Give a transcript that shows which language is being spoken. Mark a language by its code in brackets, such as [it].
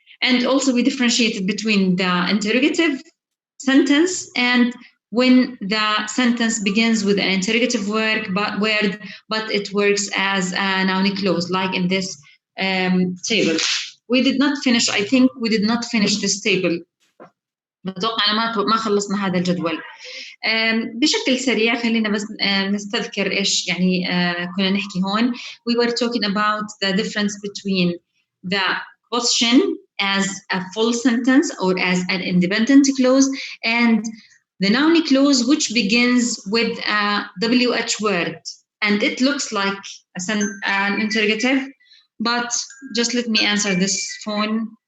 [en] And also we differentiated between the interrogative sentence and when the sentence begins with an interrogative word, but it works as a noun clause, like in this table. We did not finish, I think we did not finish this table. [ar] بتوقع أنا ما خلصنا هذا الجدول. بشكل سريع خلينا بس نستذكر إيش يعني كنا نحكي هون. [en] We were talking about the difference between the question as a full sentence or as an independent clause, and the noun clause which begins with a WH word, and it looks like an interrogative, but just let me answer this phone.